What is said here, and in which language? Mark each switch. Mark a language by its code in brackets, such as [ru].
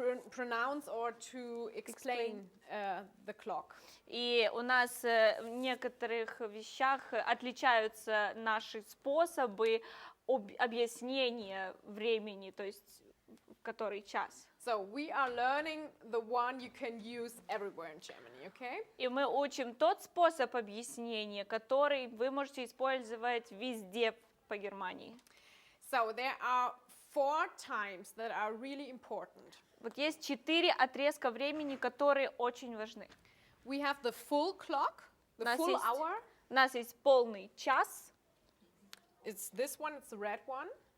[en] pronounce or to explain the clock. [ru] И у нас в некоторых вещах отличаются наши способы объяснения времени, то есть в который час. [en] So we are learning the one you can use everywhere in Germany, okay? [ru] И мы учим тот способ объяснения, который вы можете использовать везде по Германии. [en] So there are 4 times that are really important. [ru] Вот есть 4 отрезка времени, которые очень важны. [en] We have the full clock, the [ru] нас [en] full [ru] есть- [en] hour. [ru] У нас есть полный час, [en] It's this one, it's the red one.